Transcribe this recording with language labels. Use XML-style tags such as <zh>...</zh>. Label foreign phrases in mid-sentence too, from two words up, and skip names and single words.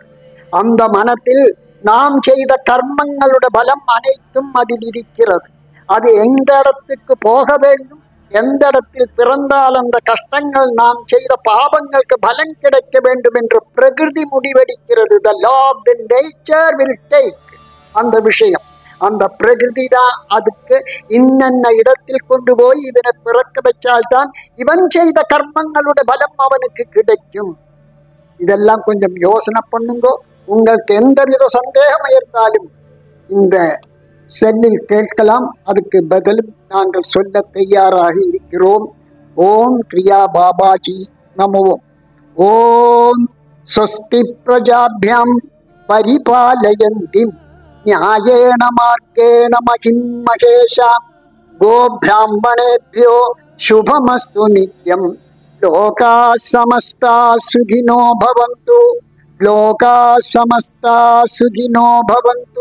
<ta>அந்த மனத்தில் நாம் செய்த கர்மங்களுடைய பலம் அனைத்தும் அதில் இருக்கிறது. அது எந்த இடத்துக்கு போக வேண்டும், எந்த இடத்தில் பிறந்தால் அந்த கஷ்டங்கள், நாம் செய்த பாவங்களுக்கு பலன் கிடைக்க வேண்டும் என்று பிரகிருதி முடிவெடுக்கிறது.</ta> <en>The law of the nature will take.</en> <ta>அந்த விஷயம், அந்த பிரகிருதி தான் அதுக்கு இன்னென்ன இடத்தில் கொண்டு போய் இவனை பிறக்க வச்சால்தான் இவன் செய்த கர்மங்களுடைய பலம் அவனுக்கு கிடைக்கும். இதெல்லாம் கொஞ்சம் யோசனை பண்ணுங்க. உங்களுக்கு எந்தவித சந்தேகம் இருந்தாலும் இந்த செல்லில் கேட்கலாம். அதுக்கு பதிலும் நாங்கள் சொல்ல தயாராக இருக்கிறோம்.</ta> <sa>ओम् क्रिया बाबाजी नमो। ओम् स्वस्ति प्रजाभ्याम् परिपालयन्तिम् न्यायेन मार्गेण महिं महेशां गोब्राह्मणेभ्यो शुभमस्तु नित्यं। लोकाः समस्ताः सुखिनो भवन्तु। लोकाः समस्ताः सुखिनो भवन्तु।</sa>